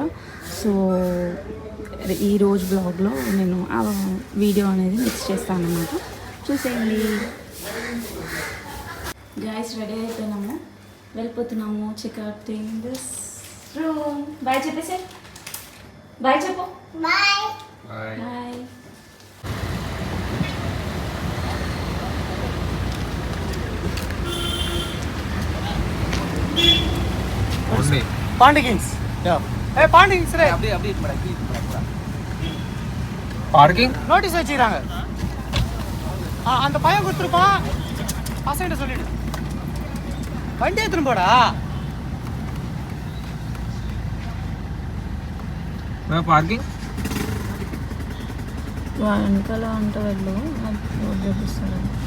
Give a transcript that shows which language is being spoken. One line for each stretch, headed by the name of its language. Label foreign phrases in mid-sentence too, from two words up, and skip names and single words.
Telugu: సో ఈరోజు బ్లాగ్లో నేను ఆ వీడియో అనేది మిక్స్ చేస్తాను అన్నమాట. చూసేయండి. గాయ్స్, రెడీ అయిపోయినాము, వెళ్ళిపోతున్నాము.
English: checkout in this room.
Telugu: బాయ్ చెప్పేసి. బాయ్ చెప్పు.
English: bye bye.
Tamil: பாண்டிகிங்ஸ் ஏய் பாண்டிகிங்ஸ் ரே அப்படியே
English: parking notice
Tamil: வச்சிராங்க. அந்த பையன் கொடுத்துருப்பான். பசங்கிட்ட சொல்லிடு வண்டி எடுத்துன்னு போடா.
Telugu: పార్కింగ్ వెనకాల అంటే వెళ్ళు, రోడ్ చూపిస్తారు.